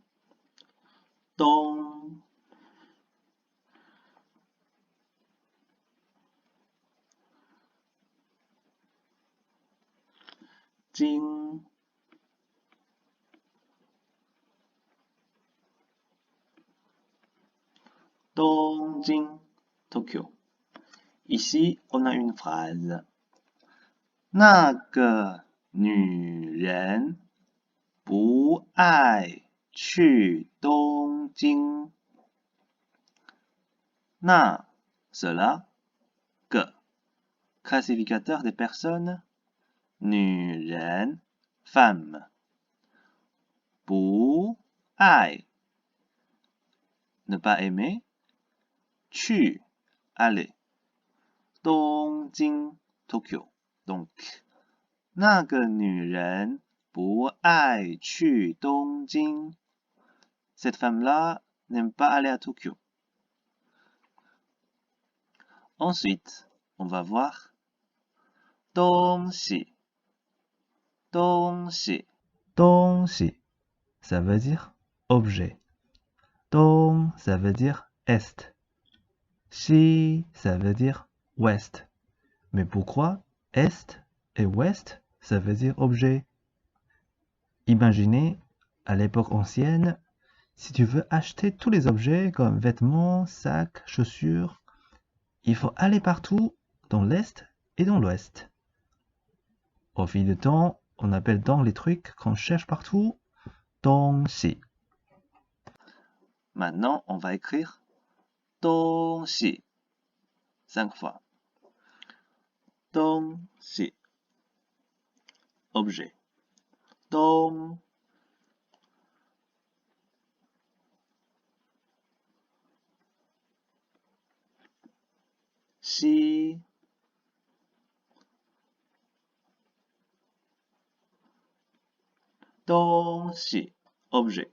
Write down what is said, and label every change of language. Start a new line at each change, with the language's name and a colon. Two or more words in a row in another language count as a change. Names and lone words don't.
Chinese: Dong, Jing, Dongjing, Tokyo.
French: Ici, on a une phrase.
Chinese: 那个女人不爱去东京。
French: 那 cela, que, classificateur des personnes, 女人 femme,
Chinese: 不爱
French: ne pas aimer, 去 aller, 东京 Tokyo. Donc,
Chinese: 那个女人不爱去东京。
French: Cette femme-là n'aime pas aller à Tokyo. Ensuite, on va voir 东西。
Chinese: 东西。东西,
French: ça veut dire objet. Dong, ça veut dire est. Shi, ça veut dire ouest. Mais pourquoi est et ouest, ça veut dire objet? Imaginez, à l'époque ancienne, si tu veux acheter tous les objets comme vêtements, sacs, chaussures, il faut aller partout dans l'est et dans l'ouest. Au fil du temps, on appelle donc les trucs qu'on cherche partout Dongxi. Maintenant, on va écrire 东西 5 fois. 东西 objet.
Chinese: 东 西 东西 objet.